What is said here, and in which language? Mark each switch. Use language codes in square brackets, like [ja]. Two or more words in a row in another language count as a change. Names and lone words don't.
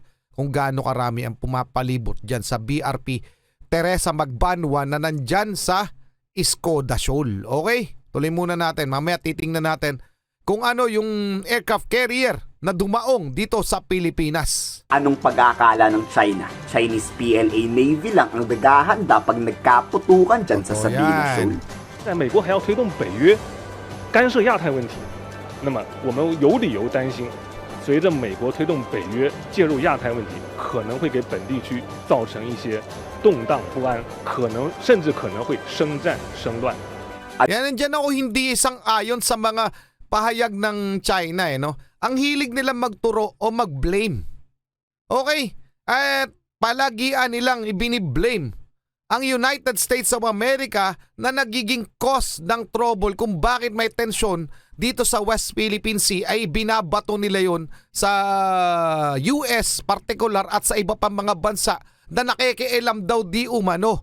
[tl] Kung gaano karami ang pumapalibot dyan sa BRP Teresa Magbanwa na nandyan sa Skoda Shoal. Okay? Tuloy muna natin. Mamaya titingnan natin kung ano yung [en] aircraft carrier [tl] na dumaong dito sa Pilipinas. Anong pag-aakala ng China? Chinese PLA Navy lang ang nagahanda pag nagkaputukan dyan sa Sabina Shoal. [zh] 在美国还要推动北约干涉亚太问题，那么我们有理由担心，随着美国推动北约介入亚太问题，可能会给本地区造成一些动荡不安，甚至可能会生战生乱。 [tl] Yan, nandiyan ako hindi sang-ayon sa mga pahayag ng China. No? Ang hilig nila magturo o mag-blame. Okay? At palagian nilang ibiniblame ang United States of America na nagiging cause ng trouble kung bakit may tensyon dito sa West Philippine Sea ay binabato nila yon sa US particular at sa iba pang mga bansa na nakikialam daw di umano.